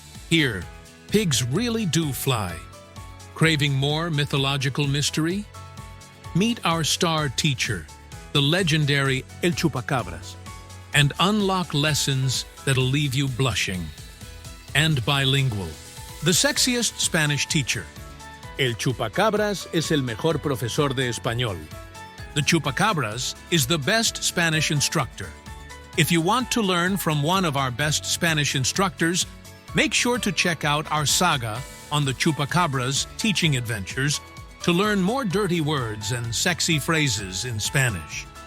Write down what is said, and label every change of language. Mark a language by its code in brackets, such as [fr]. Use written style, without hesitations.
[en] Here, pigs really do fly. Craving more mythological mystery? Meet our star teacher, the legendary El Chupacabras, and unlock lessons that'll leave you blushing. And bilingual, the sexiest Spanish teacher. [es] El Chupacabras es el mejor profesor de español. [en] The Chupacabras is the best Spanish instructor. If you want to learn from one of our best Spanish instructors, make sure to check out our saga on the Chupacabras teaching adventures to learn more dirty words and sexy phrases in Spanish.